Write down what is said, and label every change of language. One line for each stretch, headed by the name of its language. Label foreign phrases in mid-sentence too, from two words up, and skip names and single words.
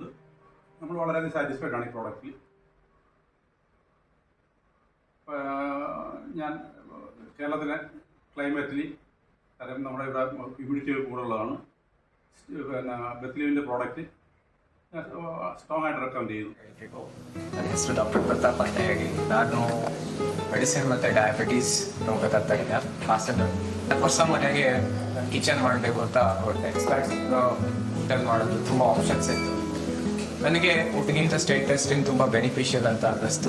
Malayalam: നമ്മൾ വളരെയധികം സാറ്റിസ്ഫൈഡ് ആണ് ഈ പ്രോഡക്റ്റിൽ. ഞാൻ കേരളത്തിലെ ക്ലൈമറ്റിൽ കാരണം നമ്മുടെ ഇവിടെ ഹ്യൂമിഡിറ്റി കൂടുതലുള്ളതാണ്. പിന്നെ ബത്ലീവിൻ്റെ പ്രോഡക്റ്റ് ഞാൻ സ്ട്രോങ് ആയിട്ട് റെക്കമെൻഡ് ചെയ്യുന്നു.
Kannada: ನನ್ನ ಹೆಸರು ಡಾಕ್ಟರ್ ಪ್ರತಾಪ್ ಅಂತ ಹೇಳಿ ನಾನು ಮೆಡಿಸಿನ್ ಮತ್ತು ಡಯಾಬಿಟೀಸ್ ರೋಗ ತಜ್ಞ. ಹೊಸ ಮನೆಗೆ ಕಿಚನ್ ಮಾಡಬೇಕು ಅಂತ ಹೊರಟೆ. ಊಟ ಮಾಡೋದು ತುಂಬ ಆಪ್ಷನ್ಸ್ ಇತ್ತು. ನನಗೆ ಊಟಗಿಂತ
English: state testing
Kannada: ತುಂಬ ಬೆನಿಫಿಷಿಯಲ್ ಅಂತ ಅನ್ನಿಸ್ತು.